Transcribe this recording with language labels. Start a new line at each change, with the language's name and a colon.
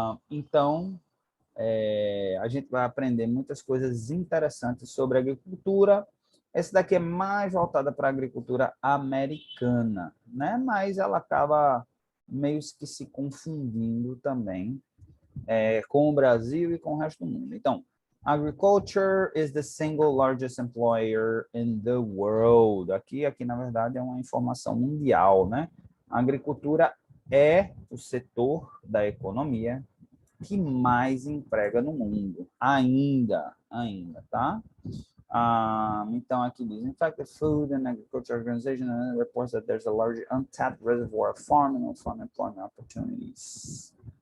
Portuguese: Então, a gente vai aprender muitas coisas interessantes sobre a agricultura. Esse daqui é mais voltada para a agricultura americana, né? Mas ela acaba meio que se confundindo também com o Brasil e com o resto do mundo.
English: Então, agriculture is the single largest employer in the world.
Portuguese: Aqui, na verdade, é uma informação mundial, né? A agricultura é o setor da economia que mais emprega no mundo, ainda, tá? Então, aqui diz,
English: in fact, the Food and Agriculture Organization reports that there's a large untapped reservoir of farm and farm employment opportunities.